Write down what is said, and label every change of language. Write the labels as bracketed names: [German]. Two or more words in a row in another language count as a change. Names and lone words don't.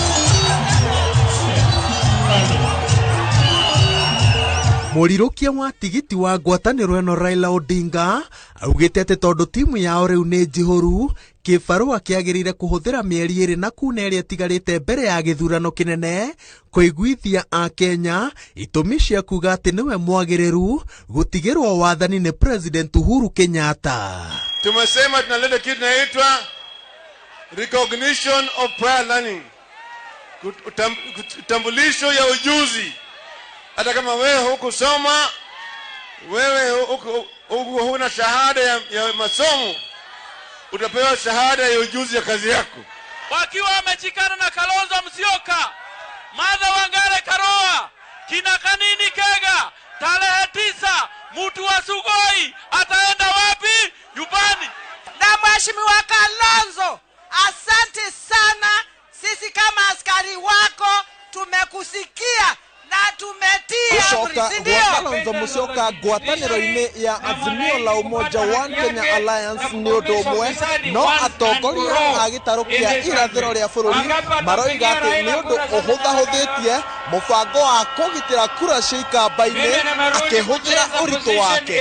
[Kikuyu] Mũrirũkia wa tigiti wa ngwatanĩro ĩno Raila Odinga augĩte atĩ tondũ timu yao rĩu nĩ njihũru, kĩbarũa kĩagĩrĩire kũhũthĩra mĩeri 2 na kuna ĩrĩa ĩtigarĩte mbere ya gĩthurano kĩnene kũiguithia a Kenya itũmi cia kuga atĩ nĩwe mwagĩrĩru gũtigĩrwo wathani nĩ President Uhuru Kenyatta. [Swahili] Tumesema tunaleta kitu inaitwa [English] recognition of prior learning, [Swahili] utambulisho ya ujuzi. Hata kama wewe hukusoma, wewe huna shahada ya masomo, utapewa shahada ya ujuzi ya kazi yako. Wakiwa wamechikana na Kalonzo Musyoka, Martha Wangare Karua, kina Kanini Kega, tarehe 9 mtu wa Sugoi ataenda wapi? Nyumbani. Na mheshimiwa Kalonzo, asante sana. Sisi kama askari wako tumekusikia na tumetia amri. [Kikuyu] Kalonzo Musyoka ngwatanĩro-inĩ ya Azimio la Umoja One Kenya Alliance nĩ ũndũ ũmwe, no atongoria a gĩtarũ kĩa irathĩro rĩa bũrũri maroiga atĩ nĩ ũndũ ũhũthahũthĩtie mũbango wa kũgitĩra kura cia Ikamba-inĩ akĩhũthĩra ũritũ wake.